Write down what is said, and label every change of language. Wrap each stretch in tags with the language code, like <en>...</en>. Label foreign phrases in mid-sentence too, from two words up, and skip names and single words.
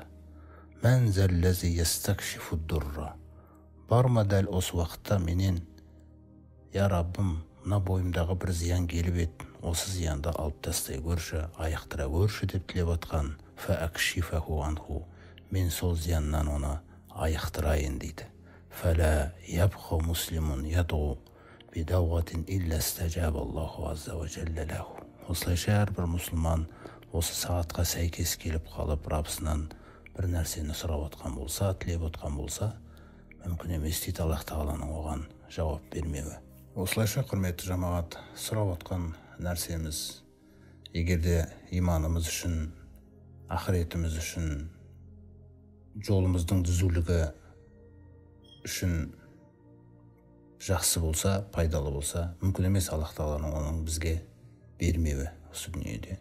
<ar>«من ذا الذي يستكشف الضر»,</ar> <kk>бар ма дәл осы уақытта менен, я Раббым, мына бойымдағы бір зиян келіп ет, осы зиянды алып тастай көрші, аяқтыра көрші деп тілеп атқан,</kk> <ar>فأكشفه عنه,</ar> <kk>мен сол зияннан оны аяқтырайын дейді.</kk> <ar>فلا يبقى مسلم يدعو بدعوة إلا استجاب الله عز وجل له».</ar> <kk>Осылайша әрбір мұсылман осы сағатқа сәйкес келіп қалып, Раббысынан бір нәрсені сұрап отқан болса, тілеп отқан болса, мүмкін емес дейді Аллах Тағаланың оған жауап бермеуі. Осылайша, құрметті жамағат, сұрап отқан нәрсеміз, егерде иманымыз үшін, ақыретіміз үшін, жолымыздың түзулігі үшін жақсы болса, пайдалы болса, мүмкін емес Аллах Тағаланың оның бізге бермеуі осы дүниеде.</kk>